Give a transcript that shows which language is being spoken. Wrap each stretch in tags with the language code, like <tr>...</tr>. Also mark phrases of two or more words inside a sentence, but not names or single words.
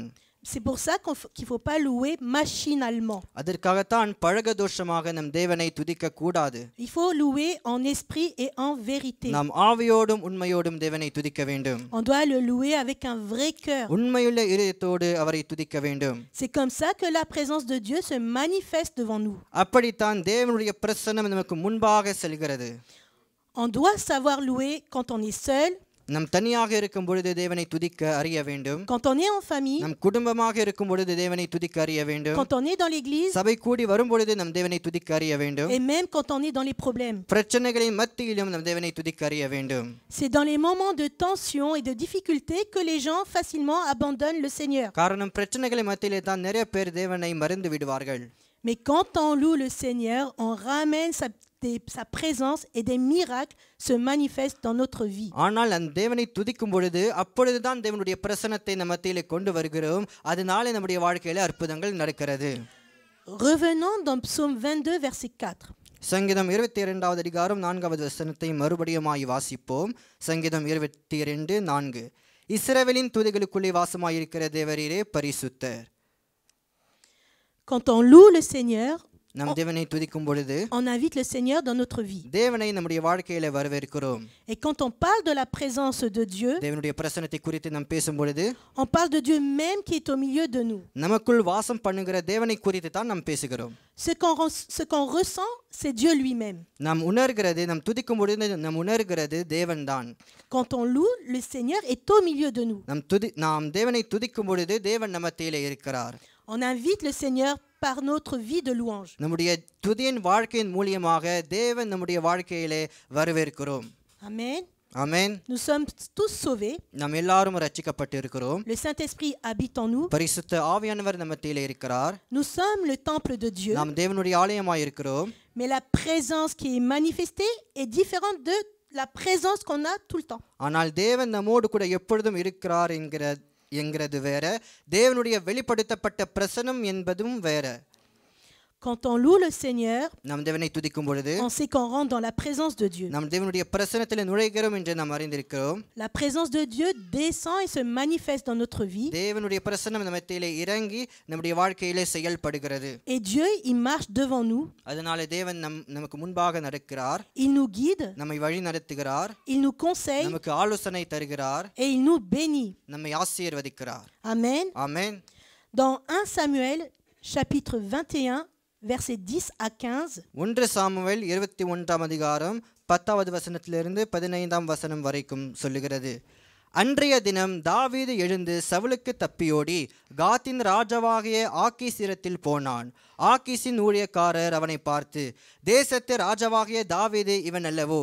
<fr>C'est pour ça qu'il faut pas louer machinalement.</fr> <ta>அதற்காகத்தான் பழகதோஷமாக நம் தேவனை துதிக்க கூடாது.</ta> <fr>Il faut louer en esprit et en vérité.</fr> <ta>நாம் ஆவியோடும் உண்மையோடும் தேவனை துதிக்க வேண்டும்.</ta> <fr>On doit le louer avec un vrai cœur.</fr> <ta>உண்மையுள்ள இதயத்தோடு அவரை துதிக்க வேண்டும்.</ta> <fr>C'est comme ça que la présence de Dieu se manifeste devant nous.</fr> <ta>அப்படித்தான் தேவனுடைய பிரசன்னம் நமக்கு முன்பாக செல்கிறது.</ta> <fr>On doit savoir louer quand on est seul.</fr> <ta>நம் தனியாக இருக்கும் பொழுது தேவனை துதிக்க அறிய வேண்டும்.</ta> <fr>Quand on est en famille.</fr> <ta>நம் குடும்பமாக இருக்கும் பொழுது தேவனை துதிக்க அறிய வேண்டும்.</ta> <fr>Quand on est dans l'église.</fr> <ta>சபை கூடி வரும் பொழுது நம் தேவனை துதிக்க அறிய வேண்டும்.</ta> <fr>Et même quand on est dans les problèmes.</fr> <ta>பிரச்சனைகளின் மத்தியிலும் நம் தேவனை துதிக்க அறிய வேண்டும்.</ta> <fr>C'est dans les moments de tension et de difficulté que les gens facilement abandonnent le Seigneur.</fr> <ta>காரணம் பிரச்சனைகளின் மத்தியிலே தான் நிறைய பேர் தேவனை மறந்து விடுவார்கள்.</ta> <fr>Mais quand on loue le Seigneur, on ramène sa présence et des miracles se manifestent dans notre vie.</fr> <ta>ஆனால் அந்த தேவனை துதிக்கும் பொழுது அப்பொழுது தான் தேவனுடைய பிரசன்னத்தை நம்ம மத்தியிலே கொண்டு வருகிறோம். அதனாலே நம்முடைய வாழ்க்கையிலே அற்புதங்கள் நடக்கிறது.</ta> <fr>Revenons dans Psaume 22 verset 4.</fr> <ta>சங்கீதம் 22வது அதிகாரம் 4வது வசனத்தை மறுபடியுமாய் வாசிப்போம். சங்கீதம் 22:4. இஸ்ரவேலின் துதிகளுக்குள்ளே வாசமாயிருக்கிற தேவரீரே பரிசுத்தர்.</ta> <fr>Quand on loue le Seigneur,</fr> <ta>நம் தேவனை துதிக்கும் பொழுது</ta> <fr>on invite le Seigneur dans notre vie.</fr> <ta>தேவனை நம்முடைய வாழ்க்கையிலே வரவேற்கிறோம்.</ta> <fr>Et quand on parle de la présence de Dieu,</fr> <ta>தேவனுடைய பிரசன்னத்தை குறித்து நாம் பேசும் பொழுது</ta> <fr>on parle de Dieu même qui est au milieu de nous.</fr> <ta>நமக்குள் வாசம் பண்ணுகிற தேவனை குறித்து தான் நாம் பேசுகிறோம்.</ta> <fr>Ce qu'on ressent, c'est Dieu lui-même.</fr> <ta>நாம் உணர்கிறது, நாம் துதிக்கும் பொழுது நாம் உணர்கிறது தேவன்தான்.</ta> <fr>Quand on loue, le Seigneur est au milieu de nous.</fr> <ta>நாம் தேவனை துதிக்கும் பொழுது தேவன் நம்ம மத்தியிலே இருக்கிறார்.</ta> <fr>On invite le Seigneur par notre vie de louange.</fr> <ta>நம்முடைய துதியின் வாழ்க்கையின் மூலமாக தேவன் நம்முடைய வாழ்க்கையிலே வரவேற்கிறோம்.</ta> <fr>Amen.</fr> <ta>ஆமென்.</ta> <fr>Nous sommes tous sauvés.</fr> <ta>நாம் எல்லாரும் ரட்சிக்கப்பட்டிருக்கிறோம்.</ta> <fr>Le Saint-Esprit habite en nous.</fr> <ta>பரிசுத்த ஆவியானவர் நம்ம மத்தியிலே இருக்கிறார்.</ta> <fr>Nous sommes le temple de Dieu.</fr> <ta>நாம் தேவனுடைய ஆலயமாய் இருக்கிறோம்.</ta> <fr>Mais la présence qui est manifestée est différente de la présence qu'on a tout le temps.</fr> <ta>ஆனால் தேவன் நம்மோடு கூட எப்பொழுதும் இருக்கிறார் என்கிறது வேற, தேவனுடைய வெளிப்படுத்தப்பட்ட பிரசன்னம் என்பதும் வேற.</ta> <fr>Quand on loue le Seigneur,</fr> <ta>நாம் தேவனை துதிக்கும் பொழுது</ta> <fr>on sait qu'on rentre dans la présence de Dieu.</fr> <ta>நாம் தேவனுடைய பிரசன்னத்திலே நுழைகிறோம் என்று நாம் அறிந்திருக்கிறோம்.</ta> <fr>La présence de Dieu descend et se manifeste dans notre vie.</fr> <ta>தேவனுடைய பிரசன்னம் நம்ம மத்தியிலே இறங்கி நம்முடைய வாழ்க்கையிலே செயல்படுகிறது.</ta> <fr>Et Dieu, il marche devant nous.</fr> <ta>அதனால தேவன் நமக்கு முன்பாக நடக்கிறார்.</ta> <fr>Il nous guide.</fr> <ta>நம்மை வழி நடத்துகிறார்.</ta> <fr>Il nous conseille.</fr> <ta>நமக்கு ஆலோசனை தருகிறார்.</ta> <fr>Et il nous bénit.</fr> <ta>நம்மை ஆசீர்வதிக்கிறார்.</ta> <fr>Amen.</fr> <ta>ஆமென்.</ta> <fr>Dans 1 Samuel chapitre 21 verset 10 à 15.</fr> <ta>1 சாமுவேல் 21ஆம் அதிகாரம் 10வது வசனத்திலிருந்து 15ஆம் வசனம் வரைக்கும் சொல்லுகிறது. அன்றைய தினம் தாவீது எழுந்து சவுலுக்கு தப்பியோடி காத்தின் ராஜாவாகிய ஆக்கீசிடத்தில் போனான். ஆக்கீசின் ஊழியக்காரர் அவனை பார்த்து, தேசத்து ராஜாவாகிய தாவீது இவன் அல்லவோ?</ta>